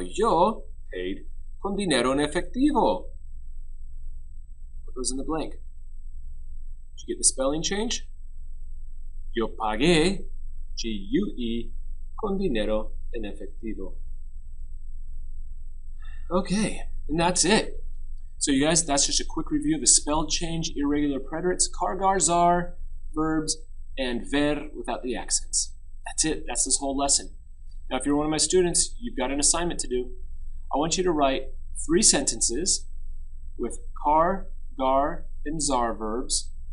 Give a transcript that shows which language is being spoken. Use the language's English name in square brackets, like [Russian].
[Spanish] Yo paid con dinero en efectivo. [English] Goes in the blank. Did you get the spelling change? [Spanish] Yo pagué, G-U-E, con dinero en efectivo. [English] Okay, and that's it. So you guys, that's just a quick review of the spell change, irregular preterites, car, gar, zar, verbs, and ver without the accents. That's it. That's this whole lesson. Now, if you're one of my students, you've got an assignment to do. I want you to write 3 sentences with car, gar, and zar verbs.